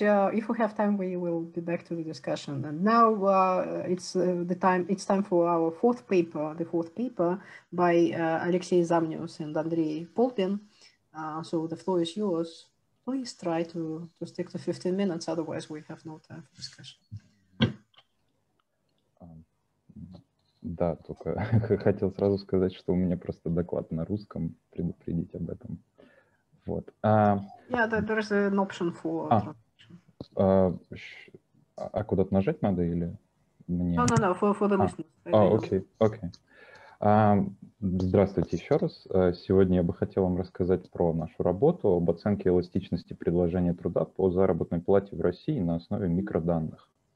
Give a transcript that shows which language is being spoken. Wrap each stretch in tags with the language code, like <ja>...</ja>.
<en>If we have time, we will be back to the discussion. And now it's time for our fourth paper, the fourth paper by Aleksey Zamnius and Andrey Polbin. So the floor is yours. Please try to stick to 15 minutes, otherwise we have no time for discussion.</en> <ru>Да, только хотел сразу сказать, что у меня просто доклад на русском, предупредить об этом. Вот.</ru> <en>Yeah, there is an option for translation.</en> <ru>Куда-то нажать надо или мне?</ru> <en>No, for the listeners.</en> <ru>Окей. Здравствуйте еще раз. Сегодня я бы хотел вам рассказать про нашу работу об оценке эластичности предложения труда по заработной плате в России на основе микроданных.</ru>